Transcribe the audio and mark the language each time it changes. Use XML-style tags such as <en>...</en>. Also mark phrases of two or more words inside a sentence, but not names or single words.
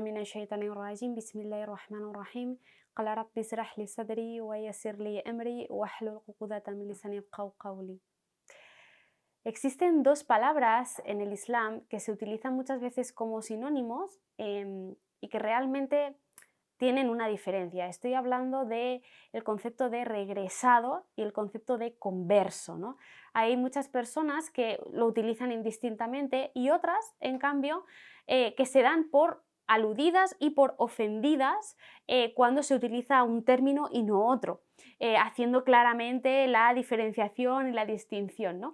<ar>الشيطان الرجيم بسم الله الرحمن الرحيم قال رب اشرح لي صدري ويسر لي أمري واحلل عقدة من لساني يفقهوا قولي.</ar> <es>Existen dos palabras en el Islam que se utilizan muchas veces como sinónimos y que realmente tienen una diferencia. Estoy hablando del concepto de regresado y el concepto de converso, ¿no? Hay muchas personas que lo utilizan indistintamente y otras, en cambio, que se dan por aludidas y por ofendidas cuando se utiliza un término y no otro, haciendo claramente la diferenciación y la distinción, ¿no?</es>